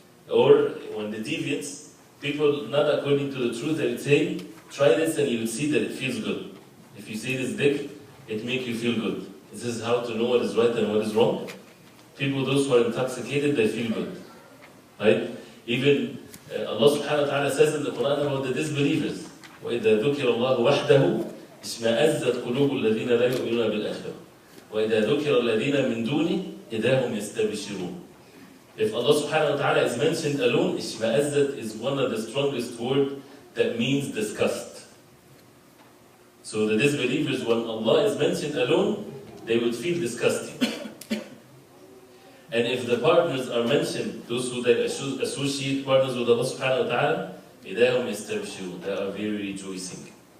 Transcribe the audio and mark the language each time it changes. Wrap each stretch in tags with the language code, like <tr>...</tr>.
<en>Or when the deviants, people not according to the truth, they would say, try this and you will see that it feels good. If you say this dhikr, it makes you feel good. This is how to know what is right and what is wrong. People, those who are intoxicated, they feel good. Right? Even Allah subhanahu wa ta'ala says in the Quran about the disbelievers,</en> <ar>وَإِذَا ذُكِرَ اللَّهُ وَحْدَهُ اشْمَأَزَّتْ قُلُوبُ الَّذِينَ لَا يُؤْمِنُونَ بِالْآخِرَةِ وَإِذَا ذُكِرَ الَّذِينَ مِن دُونِهِ إِذَا هُمْ يَسْتَبْشِرُونَ.</ar> <en>If Allah subhanahu wa ta'ala is mentioned alone, ishma'azzat is one of the strongest words that means disgust. So the disbelievers, when Allah is mentioned alone, they would feel disgusting. And if the partners are mentioned, those who they associate partners with Allah subhanahu wa ta'ala,</en> <ar>إِذَا هُمْ يَسْتَبْشِرُونَ,</ar> <en>they are very rejoicing.</en>